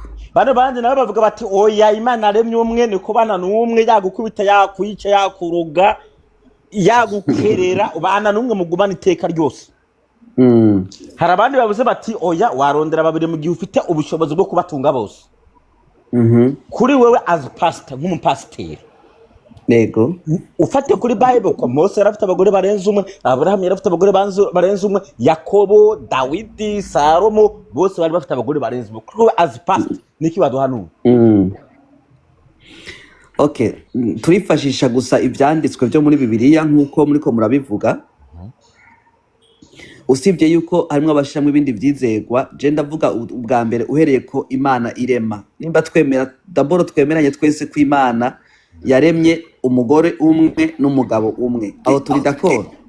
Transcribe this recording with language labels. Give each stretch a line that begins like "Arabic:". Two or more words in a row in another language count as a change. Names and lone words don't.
Rundi: bano bandi nabo bavuga bati oya Imana aremye umwe niko bana n'umwe yagukubita yakwica yakuroga yagukerera bana n'umwe mugumana iteka ryose hari abandi bavuze bati oya warondera babiri mu gihe ufite ubushobozi bwo kubatunga bose kuri wewe
English: as pastor
Rundi: nk'umupasiteri yego ufate kuri Bible ko Mose yarafite abagore barenze umwe Abraham yarafite abagore barenze umwe Yakobo Dawidi Salomo bose bari bafite abagore barenze umwe kuri
English: as pastor
Rundi: niki baduhanura okay, turifashisha gusa ivyanditswe byo muri Bibiliya nk'uko muriko murabivuga, usibye yuko harimwo abashiramwo ibindi vyizegwa. Je ndavuga ubwa mbere uhereye ko Imana irema, nimba twemera daboro twemeranye twese ko Imana yaremye umugore umwe n'umugabo umwe, aho turi d'accord.